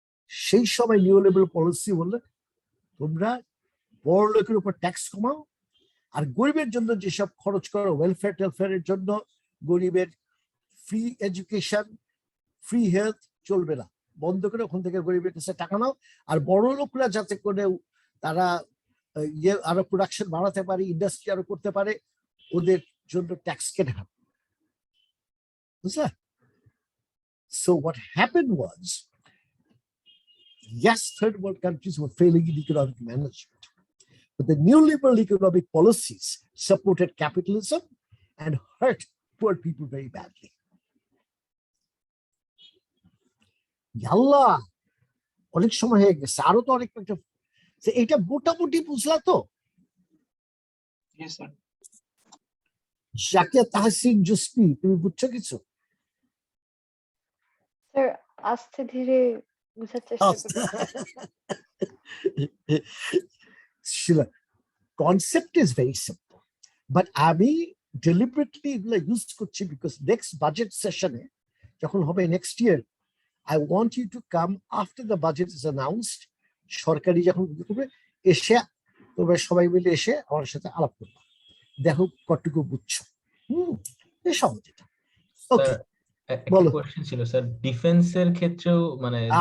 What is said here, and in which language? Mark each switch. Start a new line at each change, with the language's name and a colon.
Bangla: সেই সময় নিউলিবারাল পলিসি বললে তোমরা বড় লোকের উপর ট্যাক্স কমাও, আর গরিবের জন্য যেসব খরচ করো ওয়েলফেয়ার টেলফেয়ারের জন্য, গরিবের ফ্রি এডুকেশন, ফ্রি হেলথ চলবে না, বন্ধ করে ওখান থেকে গরিবের কাছে টাকা নাও, আর বড় লোকরা যাতে করে তারা আরো প্রোডাকশন বাড়াতে পারে, ইন্ডাস্ট্রি আরো করতে পারে, ওদের জন্য ট্যাক্স কেটে হবে, বুঝলে?
English: So what happened was, yes, third world countries were failing in economic management, but the neoliberal economic policies supported capitalism and hurt poor people very badly.
Bangla: আল্লাহ, অনেক সময় হয়ে গেছে, আরো তো অনেক একটা, এটা মোটামুটি বুঝলা তো?
English: Yes, sir.
Bangla: জাকিয়া তাহসিন জুসপি, তুমি বুঝছো কিছু? স্যার আস্তে ধীরে বুঝার চেষ্টা করছি। Sheila,
English: concept is very simple, but
Bangla: আমি deliberately এগুলো ইউজ করছি
English: because next budget session
Bangla: এ যখন হবে
English: next year, I want you to come after the budget is announced,
Bangla: সরকারি যখন হবে, এসে তোমরা সবাই মিলে এসে আমার সাথে আলাপ করবে, দেখো কতটুকু বুঝছো। এই সহজ এটা। ওকে, বলো। কোশ্চেন ছিল স্যার, ডিফেন্সের ক্ষেত্রেও মানে